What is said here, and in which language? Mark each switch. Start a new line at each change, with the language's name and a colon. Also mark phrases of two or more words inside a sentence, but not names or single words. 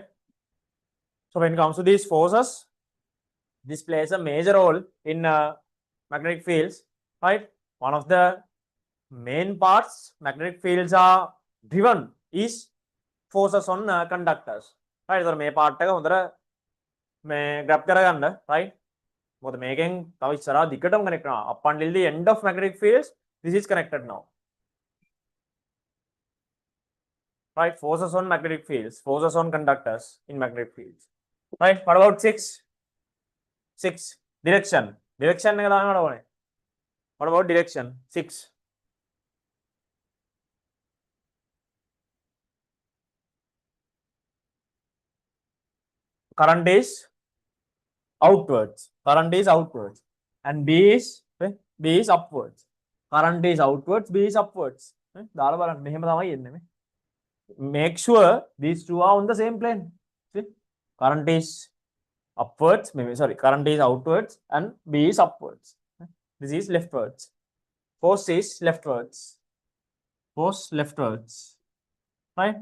English: So when it comes to these forces, this plays a major role in magnetic fields, right? One of the main parts magnetic fields are driven is forces on conductors, right?
Sinhala: So මේ part එක හොඳට මේ grab කරගන්න, right? මොකද මේකෙන් තව ඉස්සරහා දිගටම connect වෙනවා.
English: Up until the end of magnetic fields, this is connected now. Right? Forces on magnetic fields, forces on conductors in magnetic fields. Right? What about 6? 6. Direction.
Sinhala: Direction එක දාන්න ඕනේ.
English: What about direction? 6. Current is outwards. Current is outwards. And B is upwards. Current is outwards, B is upwards.
Sinhala: දාලා බලන්න මෙහෙම තමයි එන්නේ මේ.
English: Make sure these two are on the same plane. See? Current is upwards, current is outwards and B is upwards. This is leftwards. Force is leftwards. Force leftwards. Right?